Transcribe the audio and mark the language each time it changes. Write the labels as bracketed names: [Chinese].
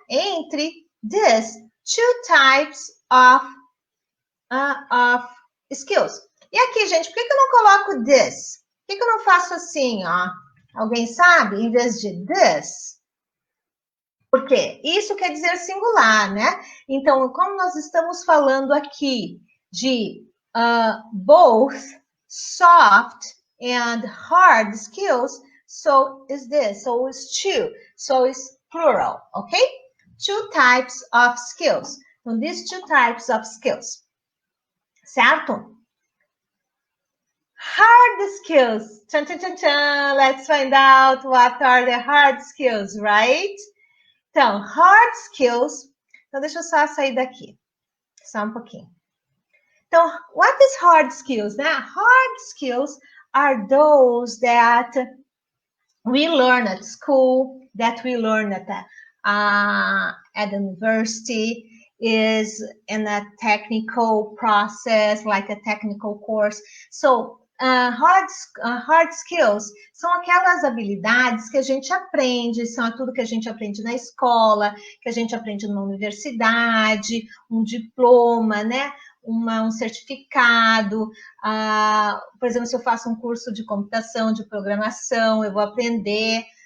[English] Entre these two types of skills. [Portuguese] E aqui, gente, por que eu não coloco this? Por que eu não faço assim, ó? Alguém sabe? Em vez de this? Por quê? Isso quer dizer singular, né? Então, como nós estamos falando aqui [English] de both soft and hard skills, so is this, so is two, so is plural, okay? Two types of skills. Então, these two types of skills, certo? Hard skills. Tchan, tchan, tchan, tchan. Let's find out what are the hard skills, right? Então, hard skills. [Portuguese] Então, deixa eu só sair daqui. Só um pouquinho. [English] Então, what is hard skills, né? Hard skills are those that we learn at school, that we learn at university, is in a technical process, like a technical course. [Portuguese] So, hard skills são aquelas habilidades que a gente aprende, são tudo que a gente aprende na escola, que a gente aprende numa universidade, um diploma, né? Um certificado, por exemplo, se eu faço um curso de computação, de programação, eu vou aprender.